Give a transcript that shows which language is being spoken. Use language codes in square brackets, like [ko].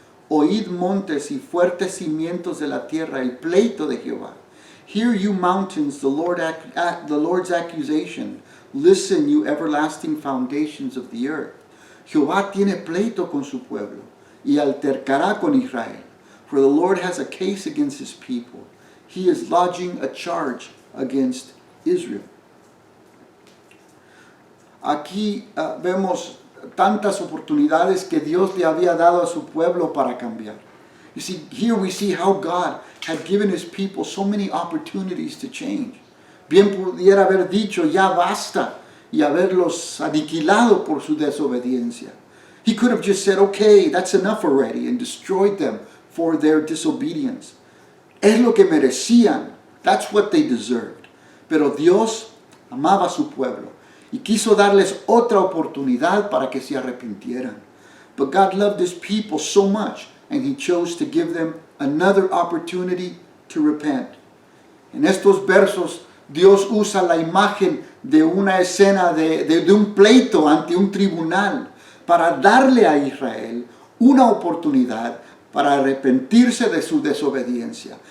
[es] oíd montes y fuertes cimientos de la tierra, el pleito de Jehová. [en] Hear you mountains, the Lord's accusation. Listen, you everlasting foundations of the earth. [es] Jehová tiene pleito con su pueblo y altercará con Israel. [en] For the Lord has a case against his people. He is lodging a charge against Israel. [es] Aquí vemos tantas oportunidades que Dios le había dado a su pueblo para cambiar. [en] You see, here we see how God had given his people so many opportunities to change. [es] Bien pudiera haber dicho, ya basta, y haberlos aniquilado por su desobediencia. [en] He could have just said, okay, that's enough already, and destroyed them for their disobedience. [es] Es lo que merecían. [en] That's what they deserved. [es] Pero Dios amaba a su pueblo y quiso darles otra oportunidad para que se arrepintieran. [en] But God loved his people so much, and he chose to give them another opportunity to repent. [es] En estos versos, Dios usa la imagen de una escena de un pleito ante un tribunal para darle a Israel una oportunidad para arrepentirse de su desobediencia.